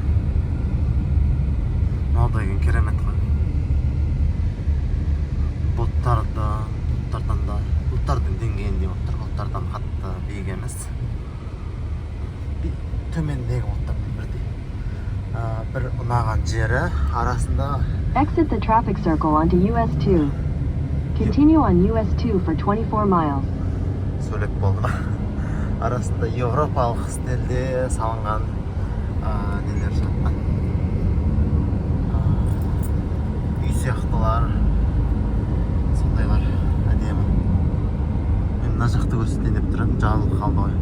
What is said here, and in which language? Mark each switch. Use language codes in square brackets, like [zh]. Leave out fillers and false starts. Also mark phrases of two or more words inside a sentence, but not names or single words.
[kk] Мынау керемет қой. Бұлттардың деңгейінде отыр. Бұлттардан қатты биік емес. Төмендегі бұлттардың бірдей. Bir ұнаған жері арасында. [en] Exit the traffic circle onto US 2. Continue on US 2 for 24 miles. [kk] Сөйлеп болды. Арасында европалық стильде салынған нелер жатқан. Үй сияқтылар. Сондайлар әдемі. Мен мына жақты көрсетейін деп тұрмын, жабылып қалды ғой.